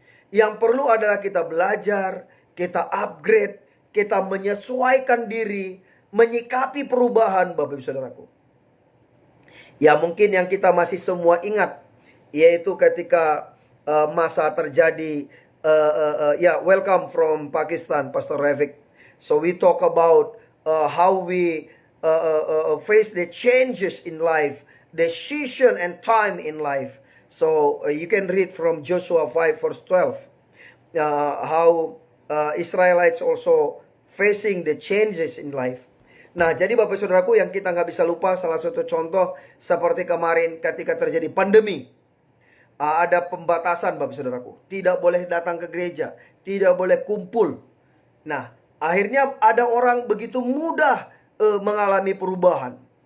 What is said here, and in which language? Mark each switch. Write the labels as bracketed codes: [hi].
[id] Yang perlu adalah kita belajar, kita upgrade, kita menyesuaikan diri, menyikapi perubahan, Bapak Ibu Saudaraku. Ya mungkin yang kita masih semua ingat, yaitu ketika masa terjadi, [en] welcome from Pakistan, [id] Pastor Revik. [en] So we talk about how we face the changes in life, the season and time in life. So you can read from Joshua 5 verse 12, how Israelites also facing the changes in life. [id] Nah, jadi Bapak Saudaraku, yang kita nggak bisa lupa, salah satu contoh seperti kemarin ketika terjadi pandemi. Ada pembatasan Bapak Saudaraku. Tidak boleh datang ke gereja, tidak boleh kumpul. Nah, akhirnya ada orang begitu mudah mengalami perubahan.